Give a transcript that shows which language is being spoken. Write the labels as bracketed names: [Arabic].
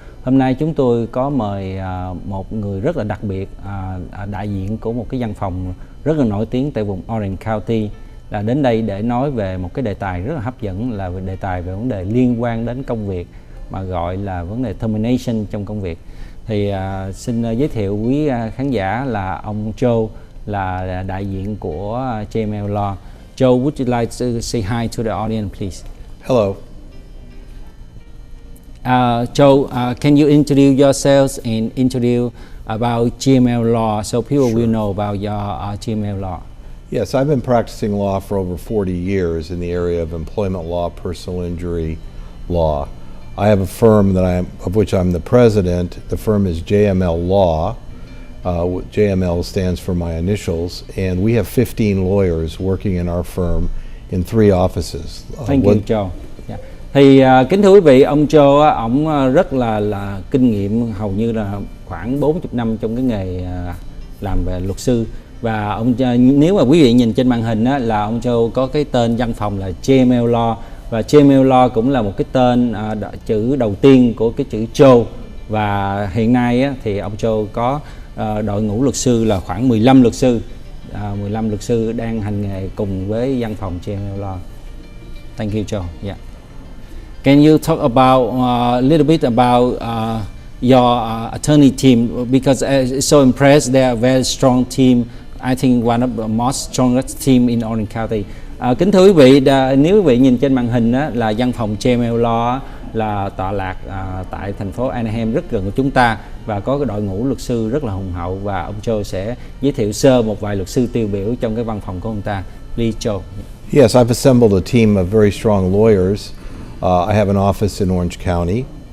[Vietnamese] Hôm nay chúng tôi có mời một người rất là đặc biệt, đại diện của một cái văn phòng rất là nổi tiếng tại vùng Orange County, là đến đây để nói về một cái đề tài rất là hấp dẫn, là đề tài về vấn đề liên quan đến công việc mà gọi là vấn đề termination trong công việc. Thì xin giới thiệu quý khán giả là ông Joe, là đại diện của JML Law. [English] Joe, would you like to say hi to the audience, please? Hello. Joe, can you introduce yourselves and introduce about JML Law so people will know about your JML Law? Yes, I've been practicing law for over 40 years in the area of employment law, personal injury law. I have a firm of which I'm the president. The firm is JML Law. JML stands for my initials, and we have 15 lawyers working in our firm in 3 offices. Thank you, Joe. Yeah. [Vietnamese] Thì kính thưa quý vị, ông Joe ổng rất là kinh nghiệm, hầu như là khoảng 40 năm trong cái nghề làm về luật sư. Và ông, nếu mà quý vị nhìn trên màn hình á, là ông Joe có cái tên văn phòng là JML Law, và JML Law cũng là một cái tên chữ đầu tiên của cái chữ Joe. Và hiện nay á, thì ông Joe có đội ngũ luật sư là khoảng 15 luật sư, 15 luật sư đang hành nghề cùng với văn phòng JML Law. [English] Thank you, Joe. Yeah. Can you talk about a little bit about your attorney team, because I'm so impressed, they are a very strong team. I think one of the most strongest team in Orange County. [Vietnamese] Kính thưa quý vị, nếu quý vị nhìn trên màn hình á, là văn phòng JML Law là tọa lạc tại thành phố Anaheim, rất gần của chúng ta, và có cái đội ngũ luật sư rất là hùng hậu, và ông Joe sẽ giới thiệu sơ một vài luật sư tiêu biểu trong cái văn phòng của ông ta. [English] Please, Joe. Yes, I've assembled a team of very strong lawyers. I have an office in Orange County.